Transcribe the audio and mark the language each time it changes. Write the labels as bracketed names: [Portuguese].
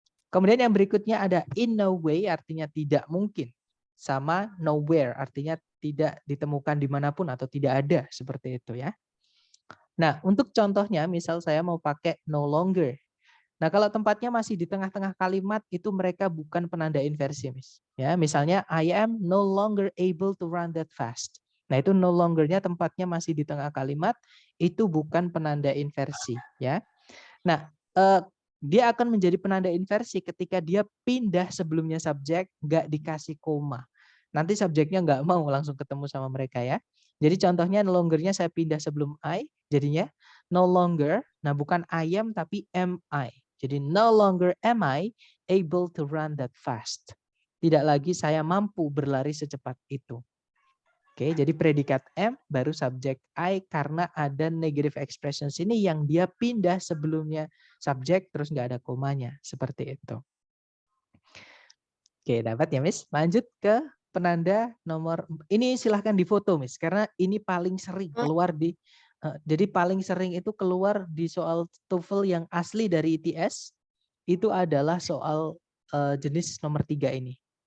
[Indonesian] Kemudian yang berikutnya ada in no way, artinya tidak mungkin. Sama nowhere, artinya tidak ditemukan dimanapun atau tidak ada. Seperti itu ya. Nah untuk contohnya misal saya mau pakai no longer. Nah kalau tempatnya masih di tengah-tengah kalimat itu mereka bukan penanda inversi. Ya, misalnya [English] I am no longer able to run that fast. [Indonesian] Nah itu no longer-nya tempatnya masih di tengah kalimat, itu bukan penanda inversi. Ya. Nah dia akan menjadi penanda inversi ketika dia pindah sebelumnya subjek, nggak dikasih koma. Nanti subjeknya nggak mau langsung ketemu sama mereka ya. Jadi contohnya no longer-nya saya pindah sebelum I, jadinya no longer, nah bukan I am tapi am I. Jadi [English] no longer am I able to run that fast. [Indonesian] Tidak lagi saya mampu berlari secepat itu. Oke, jadi predikat am baru subjek I karena ada negative expression sini yang dia pindah sebelumnya subjek terus nggak ada komanya. Seperti itu. Oke, dapat ya Miss? Lanjut ke penanda nomor, ini silahkan difoto Miss, karena ini paling sering keluar di, jadi paling sering itu keluar di soal TOEFL yang asli dari ITS, itu adalah soal jenis nomor 3 ini.